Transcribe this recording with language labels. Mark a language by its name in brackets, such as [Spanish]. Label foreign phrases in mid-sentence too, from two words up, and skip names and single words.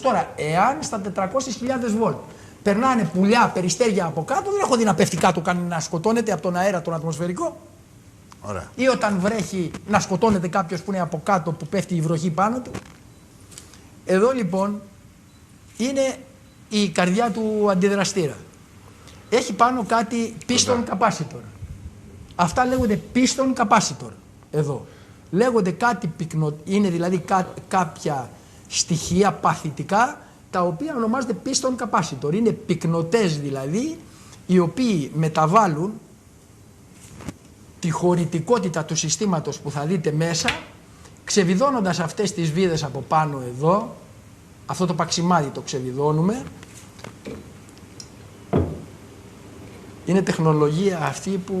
[Greek] Τώρα, εάν στα 400.000 βολτ περνάνε πουλιά, περιστέρια από κάτω, δεν έχω δει να πέφτει κάτω να σκοτώνεται από τον αέρα τον ατμοσφαιρικό. Ωραία. Ή όταν βρέχει να σκοτώνεται κάποιος που είναι από κάτω, που πέφτει η βροχή πάνω του. Εδώ λοιπόν είναι η καρδιά του αντιδραστήρα. Έχει πάνω κάτι [English] piston capacitor. [Greek] Αυτά λέγονται [English] piston capacitor. [Greek] Εδώ. Λέγονται κάτι είναι δηλαδή κάποια στοιχεία παθητικά, τα οποία ονομάζονται [English] piston capacitor. [Greek] Είναι πυκνοτές δηλαδή, οι οποίοι μεταβάλλουν τη χωρητικότητα του συστήματος που θα δείτε μέσα, ξεβιδώνοντας αυτές τις βίδες από πάνω εδώ. Αυτό το παξιμάδι το ξεβιδώνουμε. Είναι τεχνολογία αυτή που...